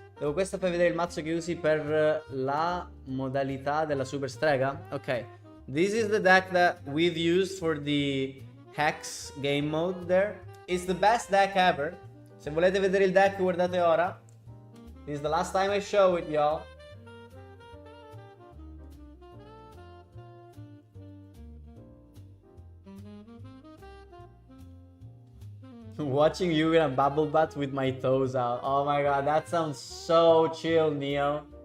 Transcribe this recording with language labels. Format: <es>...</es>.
<it>Devo questa per vedere il mazzo che usi per la modalità della super strega? Ok.</it> <en>This is the deck that we've used for the Hex game mode there. It's the best deck ever.</en> <it>Se volete vedere il deck, guardate ora.</it> <en>This is the last time I show it, y'all. Watching you in a bubble bath with my toes out. Oh my god, that sounds so chill, Neo.</en>